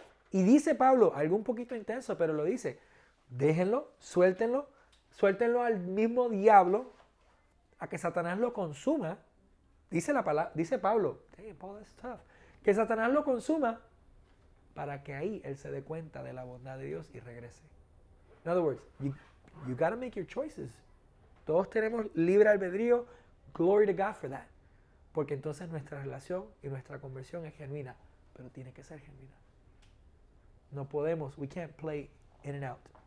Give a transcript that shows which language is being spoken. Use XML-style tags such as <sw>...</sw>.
<es>Y dice Pablo, algo un poquito intenso, pero lo dice, déjenlo, suéltenlo al mismo diablo, a que Satanás lo consuma. Dice la palabra, dice Pablo,</es> <en>hey, Paul, that's tough.</en> <es>Que Satanás lo consuma para que ahí él se dé cuenta de la bondad de Dios y regrese.</es> <en>In other words, you gotta make your choices.</en> <es>Todos tenemos libre albedrío,</es> <en>glory to God for that.</en> <es>Porque entonces nuestra relación y nuestra conversión es genuina, pero tiene que ser genuina. No podemos,</es> <en>we can't play in and out.</en>